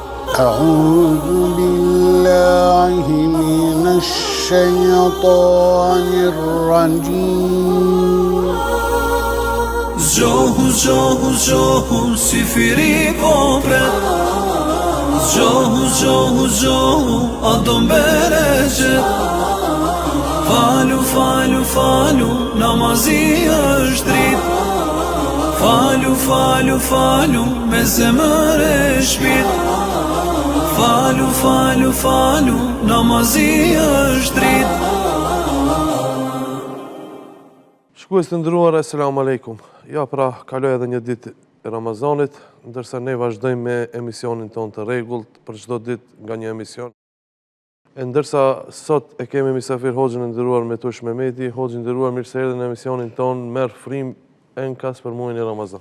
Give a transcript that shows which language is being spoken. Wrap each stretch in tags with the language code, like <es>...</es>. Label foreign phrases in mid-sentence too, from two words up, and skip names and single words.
<ar>أعوذ بالله من الشيطان الرجيم</ar> <sq>Zgjohu, zgjohu, zgjohu, si firi popret Zgjohu, zgjohu, zgjohu, a do mbereqet Falu, falu, falu, namazi është drit Falu, falu, falu, me zemër e shpit Falu, falu, falu, namazi është drit Shkues të ndëruar,</sq> <ar>السلام عليكم.</ar> <sq>Ja, pra, kaloj edhe një ditë e Ramazanit, ndërsa ne vazhdojmë me emisionin ton të rregullt për çdo ditë nga një emision. E ndërsa sot e kemi mysafir Hoxhën e nderuar Metush Mehmeti, Hoxhë i nderuar, mirë se erdhe në emisionin ton, merr frymë enkas për muajin e Ramazan.</sq>